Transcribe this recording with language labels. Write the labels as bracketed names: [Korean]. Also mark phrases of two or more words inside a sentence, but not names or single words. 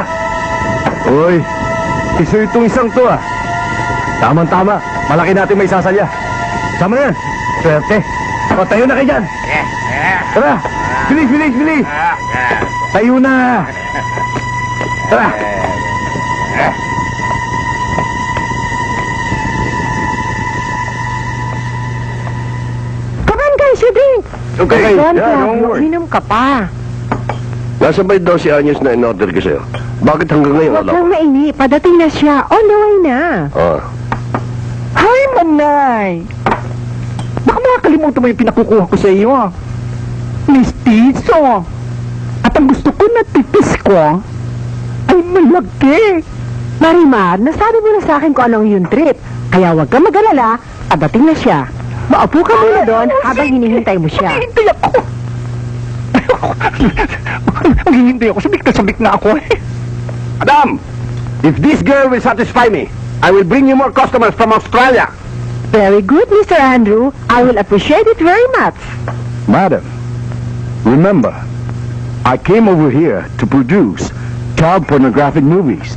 [Filipino] Uy, iso itong isang to ah. Tama-tama, malaki natin may sasalya. Sama na yan. Swerte. O, tayo na kayo dyan. Tara, bilis, bilis, bilis. Tayo na. Tara. [English] Come on guys, you drink! Okay, Don, yeah, don't worry. [Filipino] uminom ka pa. nasa may 12 anyos na in-order ko sa'yo. Bakit hanggang ngayon Huwag alam? kang maini, padating na siya. [English] On the way [Filipino] na. Ah, Hi, Manay. Baka makakalimutan mo yung pinakukuha ko sa iyo. Mistiso. At ang gusto ko na tipis ko ay malaki. Marimar, nasabi mo na sa akin kung anong yung trip. Kaya huwag kang mag-alala, padating na siya. Maupo ka muna doon habang hinihintay mo siya. Maghihintay ako. Maghihintay ako. Sabik na ako eh. Madam, [English] if this girl will satisfy me, I will bring you more customers from Australia. Very good, Mr. Andrew. I will appreciate it very much. Madam, remember, I came over here to produce child pornographic movies.